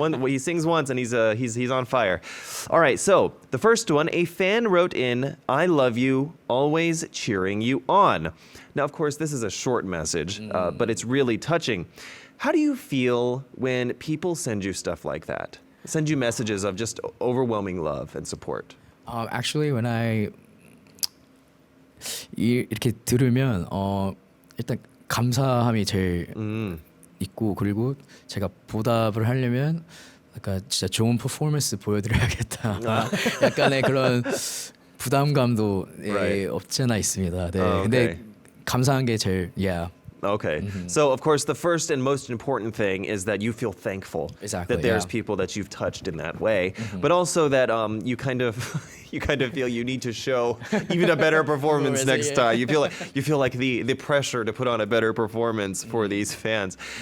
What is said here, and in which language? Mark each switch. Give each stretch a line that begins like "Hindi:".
English: He sings once and he's on fire. All right, so the first one, a fan wrote in, "I love you, always cheering you on." Now, of course, this is a short message, but it's really touching. How do you feel when people send you stuff like that? Send you messages of just overwhelming love and support? Actually, when
Korean: 이렇게 들으면 일단 감사함이 제일 있고, 그리고 제가 보답을 하려면 약간 진짜 좋은 퍼포먼스 보여드려야겠다. 약간의 그런 부담감도 없지 않아 있습니다. 네. 근데 감사한 게 제일
English: Okay. So, of course, the first and most important thing is that you feel thankful that there's people that you've touched in that way, but also that you kind of feel you need to show even a better performance next time. You feel like the pressure to put on a better performance for these fans.